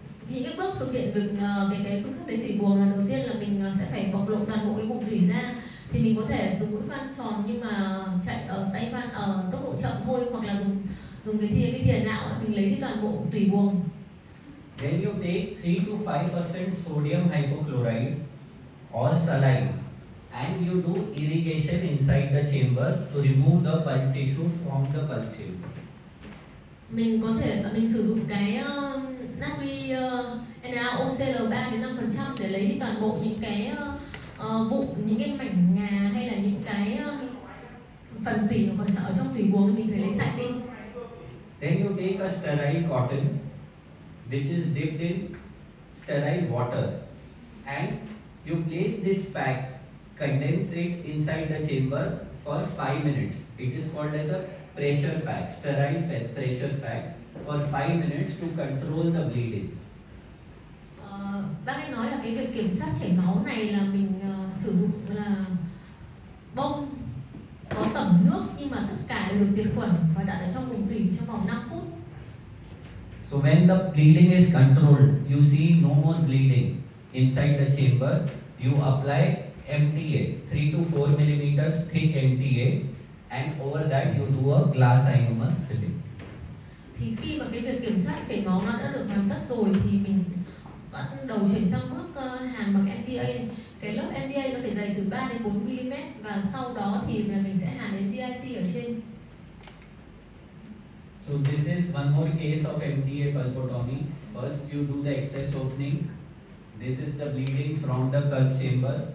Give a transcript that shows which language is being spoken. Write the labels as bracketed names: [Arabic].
[Vietnamese] Những cái bước thực hiện việc cái phương pháp lấy tủy buồng là đầu tiên là mình sẽ phải bộc lộ toàn bộ cái vùng tủy ra. Thì mình có thể dùng mũi khoan tròn nhưng mà chạy ở tay khoan ở tốc độ chậm thôi, hoặc là dùng cái thìa nạo mình lấy đi toàn bộ tủy buồng. [English] Then you take 3 to 5% sodium hypochlorite or saline and you do irrigation inside the chamber to remove the pulp tissue from the pulp chamber. [Vietnamese] Mình có thể mình sử dụng cái natri NaOCl3 đến 5% để lấy đi toàn bộ những cái vụn, những cái mảnh ngà hay là những cái phần tủy còn ở trong tủy buồng thì mình phải lấy sạch đi. [English] Then you take a sterile cotton which is dipped in sterile water and you place this pack, condense it inside the chamber for 5 minutes. It is called as a pressure pack, sterile pressure pack for 5 minutes to control the bleeding. [Vietnamese] Bác ấy nói là cái việc kiểm soát chảy máu này là mình sử dụng là bông có tẩm nước nhưng mà tất cả đều được diệt khuẩn và đặt ở trong vùng tủy trong vòng 5 phút. [English] So when the bleeding is controlled, you see no more bleeding inside the chamber. You apply MTA, 3 to 4 millimeters thick MTA, and over that you do a glass ionomer filling. [Vietnamese] Thì khi mà cái việc kiểm soát chảy máu nó đã được hoàn tất rồi thì mình bắt đầu chuyển sang bước hàn bằng MTA. Cái lớp MTA nó phải dày từ 3 đến 4 mm và sau đó thì mình sẽ hàn đến GIC ở trên. [English] So this is one more case of MTA pulpotomy. First you do the excess opening. This is the bleeding from the pulp chamber.